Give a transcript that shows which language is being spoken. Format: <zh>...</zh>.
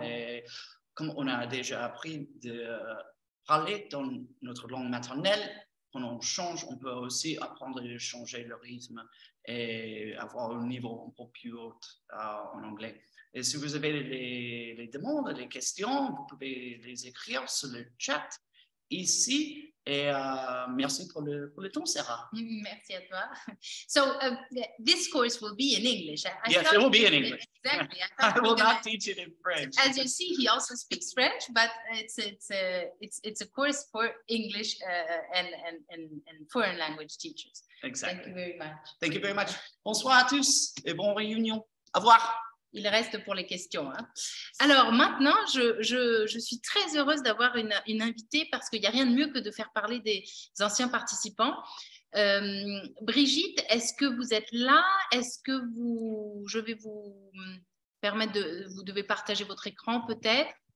<fr>Et comme on a déjà appris de parler dans notre langue maternelle, quand on change, on peut aussi apprendre à changer le rythme et avoir un niveau un peu plus haut en anglais. Et si vous avez les demandes, les questions, vous pouvez les écrire sur le chat ici. Et merci pour le temps, Sarah. Merci à toi.</fr> <en>So this course will be in English. Yes, it will be in English. Exactly. I will not teach it in French. As you see, he also speaks French, but it's a course for English and foreign language teachers. Exactly. Thank you very much. Thank you very much.</en> <fr>Bonsoir à tous et bonne réunion. Au revoir. Il reste pour les questions. Hein. Alors maintenant, je suis très heureuse d'avoir une invitée parce qu'il n'y a rien de mieux que de faire parler des anciens participants. Brigitte, est-ce que vous êtes là? Est-ce que je vais vous permettre vous devez partager votre écran peut-être?</fr>